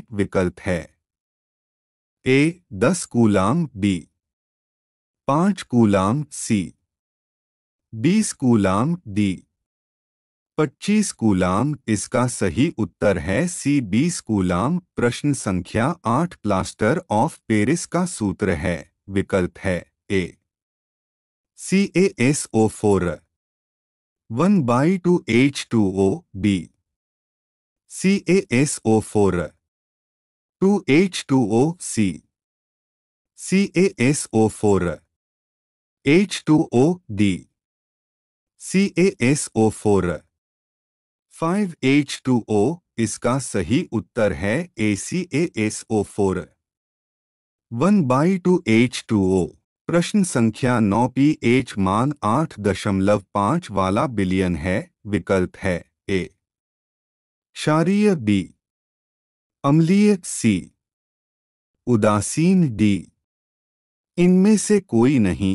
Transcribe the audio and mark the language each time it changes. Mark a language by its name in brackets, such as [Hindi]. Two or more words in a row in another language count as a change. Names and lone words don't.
[Hindi] विकल्प है ए 10 कूलाम, बी 5 कूलाम, सी 20 कूलाम, डी 25 कूलाम। इसका सही उत्तर है सी 20 कूलाम। प्रश्न संख्या 8 [English] plaster of Paris [Hindi] का सूत्र है। विकल्प है ए CaSO4 1/2 H2O, बी CaSO4 2 H2O, सी CaSO4 H2O, डी CaSO4 5 H2O। इसका सही उत्तर है CaSO4 1/2 H2O। प्रश्न संख्या 9 pH मान 8.5 वाला बिलियन है। विकल्प है ए क्षारीय, बी अम्लीय, सी उदासीन, डी इनमें से कोई नहीं।